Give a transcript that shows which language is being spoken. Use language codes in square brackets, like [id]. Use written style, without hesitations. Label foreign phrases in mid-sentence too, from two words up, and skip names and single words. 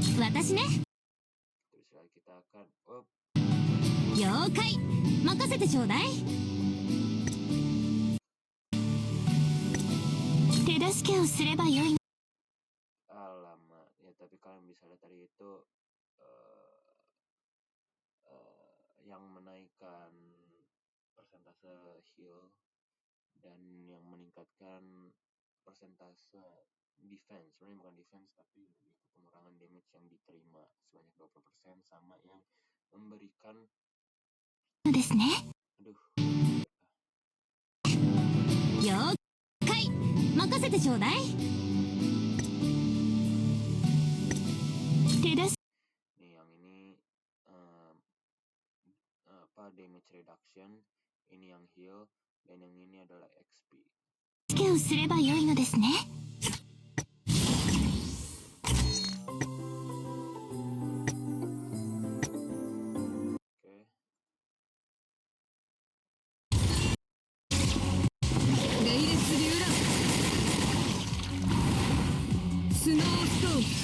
[ja] 私ね。 [id] Terus lagi kita akan up. [ja] 了解。任せてちょうだい。手助けをすればよい。 [id] Alamak, ya tapi kalian bisa lihat tadi itu eh, yang menaikkan persentase heal dan yang meningkatkan persentase defense. Sebenarnya bukan defense tapi lebih ke pengurangan damage yang diterima sebanyak 20% sama yang memberikan [ja] ですね。 [id] aduh [ja] 了解。任せてちょうだい。手助 [id] nih yang ini apa [en] damage reduction, [id] ini yang heal dan yang ini adalah XP. [ja] けをすればよいのですね。 [id] Oke. [ja] レイレスリューラスノーストーン